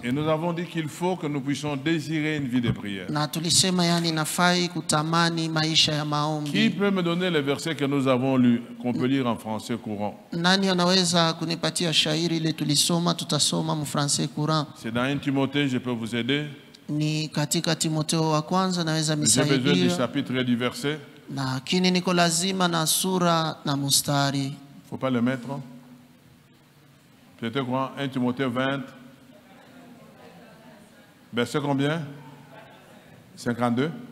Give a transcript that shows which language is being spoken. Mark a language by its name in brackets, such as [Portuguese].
[French] Et nous avons dit qu'il faut que nous puissions désirer une vie de prière. [Swahili] Na tulisema yani nafai kutamani maisha ya maombi. [French] Qui peut me donner les versets que nous avons lus, qu'on peut lire en français courant? [Swahili] Nani anaweza kunipatia shairi ile tulisoma, tutasoma mu français courant. [French] C'est dans 1 Timothée, je peux vous aider. [Swahili] Ni katika Timotheo wa kwanza naweza misaidia. [French] J'ai besoin du chapitre et du verset. [Swahili] Lakini niko lazima na sura na mustari. [French] Faut pas le mettre. C'était quoi? 1 Timothée 20. Verset combien? 52.